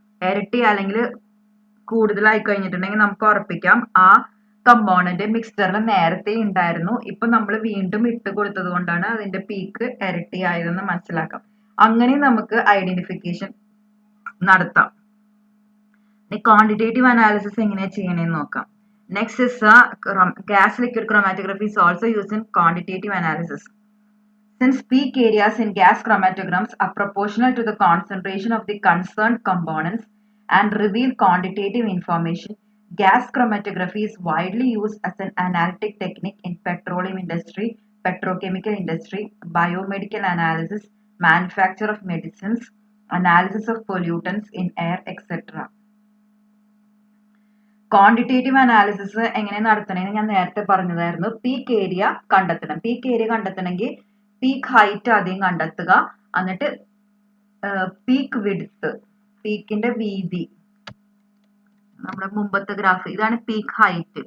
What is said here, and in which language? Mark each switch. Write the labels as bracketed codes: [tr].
[ml] ഇരട്ടി അല്ലെങ്കിൽ കൂടുതലായി കഴിഞ്ഞിട്ടുണ്ടെങ്കിൽ നമുക്ക് ഉറപ്പിക്കാം ആ കമ്പോണന്റ് മിക്സ്ചറിൽ നേരത്തെ ഉണ്ടായിരുന്നു, ഇപ്പൊ നമ്മൾ വീണ്ടും ഇട്ട് കൊടുത്തത് കൊണ്ടാണ് അതിന്റെ പീക്ക് ഇരട്ടിയായതെന്ന് മനസ്സിലാക്കാം. അങ്ങനെ നമുക്ക് ഐഡന്റിഫിക്കേഷൻ നടത്താം. ക്വാണ്ടിറ്റേറ്റീവ് അനാലിസിസ് എങ്ങനെയാ ചെയ്യണമെന്ന് നോക്കാം. [en] Next is gas liquid chromatography is also used in quantitative analysis. Since peak areas in gas chromatograms are proportional to the concentration of the concerned components and reveal quantitative information, gas chromatography is widely used as an analytic technique in petroleum industry, petrochemical industry, biomedical analysis, manufacture of medicines, analysis of pollutants in air, etc. [ml] Quantitative analysis എങ്ങനെ നടത്തണമെന്ന് ഞാൻ നേരത്തെ പറഞ്ഞതായിരുന്നു. Peak area കണ്ടെത്തണം. Peak area കണ്ടെത്തണമെങ്കിൽ peak height ആദ്യം കണ്ടെത്തുക, എന്നിട്ട് peak width, പീക്കിന്റെ വീതി, നമ്മുടെ മുമ്പത്തെ ഗ്രാഫ് ഇതാണ് പീക്ക് ഹൈറ്റ്.